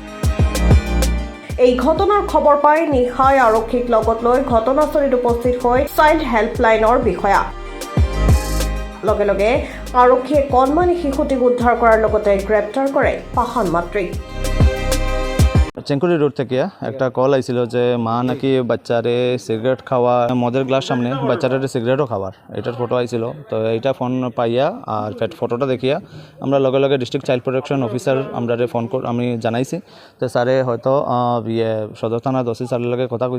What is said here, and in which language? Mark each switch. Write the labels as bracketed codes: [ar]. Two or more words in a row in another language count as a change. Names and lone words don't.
[as] এই ঘটনাৰ খবৰ পাই নিশাই আৰক্ষীক লগত লৈ ঘটনাস্থলীত উপস্থিত হৈ চাইল্ড হেল্পলাইনৰ বিষয়া। লগে লগে আৰক্ষীয়ে কণমানি শিশুটিক উদ্ধাৰ কৰাৰ লগতে গ্ৰেপ্তাৰ কৰে পাহান মাতৃক। [bn] চেংকুরি রোড থেকে একটা কল আইছিল যে মা নাকি বাচ্চারে সিগারেট খাওয়া, মদের গ্লাস সামনে বাচ্চারে সিগারেটও খাওয়ার, এটার ফটো আইছিল। তো এইটা ফোন পাইয়া আর ফটোটা দেখিয়া আমরা লগে লগে [en] District Child Protection Officer [bn] আমরা ফোন আমি জানাইছি। তো স্যারে হয়তো সদর থানার ওসি স্যারের লগে কথা কইছে।